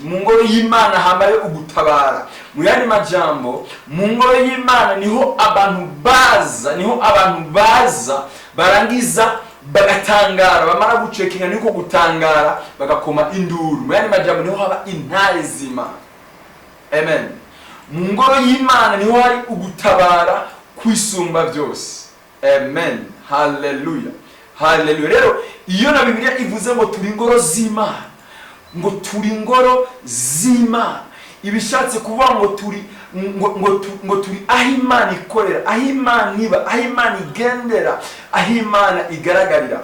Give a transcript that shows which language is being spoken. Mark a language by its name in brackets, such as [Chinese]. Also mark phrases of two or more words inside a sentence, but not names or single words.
[Rundi] Mu ngoro y'Imana hamayo ugutabara. Mu yandi majambo, mu ngoro y'Imana niho abantu baza barangiza bagatangara, bamara gucekinga niko gutangara bagakoma induru. Mu yandi majambo niho haba intare z'Imana. Amen. Mu ngoro y'Imana niho hari ugutabara kwisumba byose. Amen. Hallelujah. Hallelujah. Rero iyo na Bibiliya ivuze ngo turi ingoro z'Imana, ngo turi ingoro z'Imana, ibishatse kuvuga ngo turi ngo turi aho Imana ikorera, aho Imana iba, aho Imana igendera, aho Imana igaragarira.